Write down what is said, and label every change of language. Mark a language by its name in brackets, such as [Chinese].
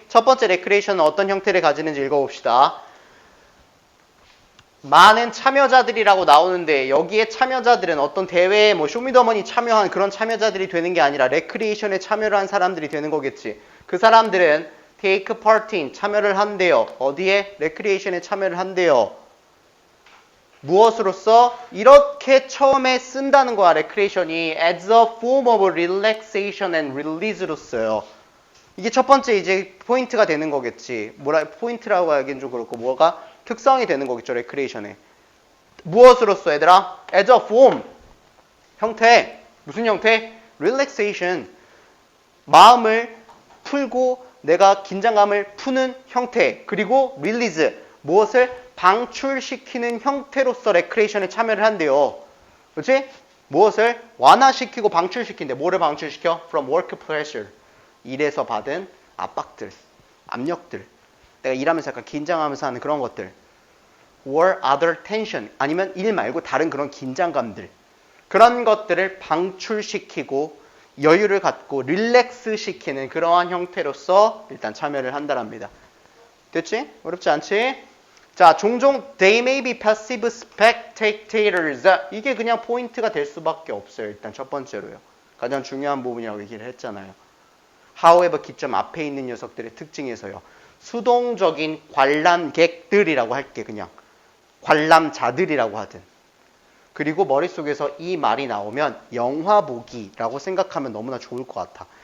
[Korean] 첫 번째 레크리에이션은 어떤 형태를 가지는지 읽어봅시다. 많은 참여자들이라고 나오는데 여기에 참여자들은 어떤 대회에 뭐 쇼미더머니 참여한 그런 참여자들이 되는 게 아니라 레크리에이션에 참여를 한 사람들이 되는 거겠지. 그 사람들은 [English] take part in [Korean] 참여를 한대요. 어디에? 레크리에이션에 참여를 한대요. 무엇으로써? 이렇게 처음에 쓴다는 거야. 레크리에이션이 [English] as a form of relaxation and release [Korean] 로써요. 이게 첫 번째 이제 포인트가 되는 거겠지. 포인트라고 하기엔 좀 그렇고 뭐가 특성이 되는 거겠죠. 레크리에이션에. 무엇으로써 얘들아? [English] as a form. [Korean] 형태. 무슨 형태? relaxation. 마음을 풀고 내가 긴장감을 푸는 형태. 그리고 release. 무엇을 방출시키는 형태로서 레크리에이션에 참여를 한대요. 그렇지? 무엇을 완화시키고 방출시킨대. 뭐를 방출시켜? [English] From work pressure. [Korean] 일에서 받은 압박들, 압력들. 내가 일하면서 약간 긴장하면서 하는 그런 것들. [English] Or other tension. [Korean] 아니면 일 말고 다른 그런 긴장감들. 그런 것들을 방출시키고 여유를 갖고 릴렉스 시키는 그러한 형태로서 일단 참여를 한다랍니다. 됐지? 어렵지 않지? 자, 종종 [English] they may be passive spectators. [Korean] 이게 그냥 포인트가 될 수밖에 없어요. 일단 첫 번째로요. 가장 중요한 부분이라고 얘기를 했잖아요. however 기점 앞에 있는 녀석들의 특징에서요. 수동적인 관람객들이라고 할게 그냥. 관람자들이라고 하든. 그리고 머릿속에서 이 말이 나오면 영화 보기라고 생각하면 너무나 좋을 것 같아.